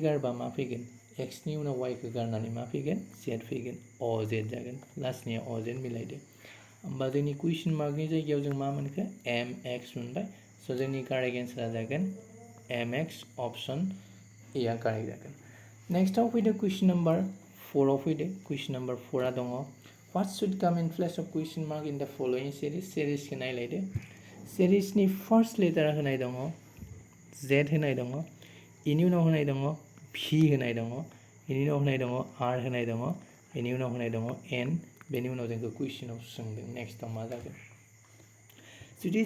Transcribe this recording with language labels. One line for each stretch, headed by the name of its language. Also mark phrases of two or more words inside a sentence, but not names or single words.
Bodo: गारबा मा फैगोन X नि उनाव Y खौ गारनानै मा फैगोन Z फैगोन OZ जागोन लास्टनिया OZ मिलायदो होमबा जोंनि कुइसन मार्कनि जायगायाव जों मा मोनखो MX मोनबाय स' जोंनि कारेक्ट एन्सारा जागोन MX अप्शन ए आ कारेक्ट जागोन नेक्स्टआव फैदो
English: question number 4
Bodo: आव फैदो
English: question number 4
Bodo: आ दङ
English: What should come in place of question mark in the following series?
Bodo: Series खौ नायलायदो सेरिसनि
English: first letter
Bodo: होनाय दङ Z होनाय दङ इनि उनाव होनाय दङ V होनाय दङ इनि उनाव होनाय दङ R होनाय दङ इनि उनाव होनाय दङ N बेनि उनाव जोंखौ कुइसनाव सोंदों नेक्स्टआव मा जागोन जुदि